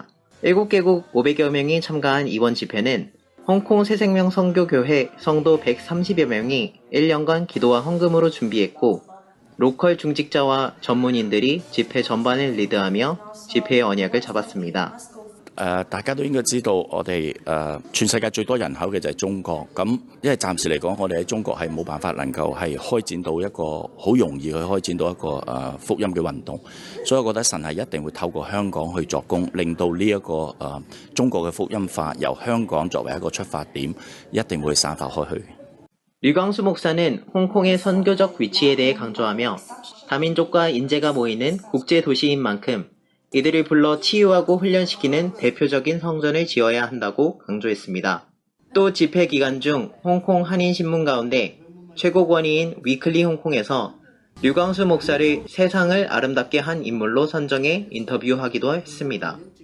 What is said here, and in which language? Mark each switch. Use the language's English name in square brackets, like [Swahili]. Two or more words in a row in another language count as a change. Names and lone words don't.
[Korean] 7개국 500여 명이 참가한 이번 집회는 홍콩 새생명 선교교회 성도 130여 명이 1년간 기도와 헌금으로 준비했고 로컬 중직자와 전문인들이 집회 전반을 리드하며 집회의 언약을 잡았습니다. [Cantonese] 大家都應該知道，我哋全世界最多人口嘅就係中國。咁因為暫時嚟講，我哋喺中國係冇辦法能夠係開展到一個好容易去開展到一個福音嘅運動，所以我覺得神係一定會透過香港去作工，令到呢一個中國嘅福音化由香港作為一個出發點，一定會散發開去。 [Korean] 류광수 목사는 홍콩의 선교적 위치에 대해 강조하며 다민족과 인재가 모이는 국제도시인 만큼 이들을 불러 치유하고 훈련시키는 대표적인 성전을 지어야 한다고 강조했습니다. 또 집회 기간 중 홍콩 한인신문 가운데 최고 권위인 위클리 홍콩에서 류광수 목사를 세상을 아름답게 한 인물로 선정해 인터뷰하기도 했습니다.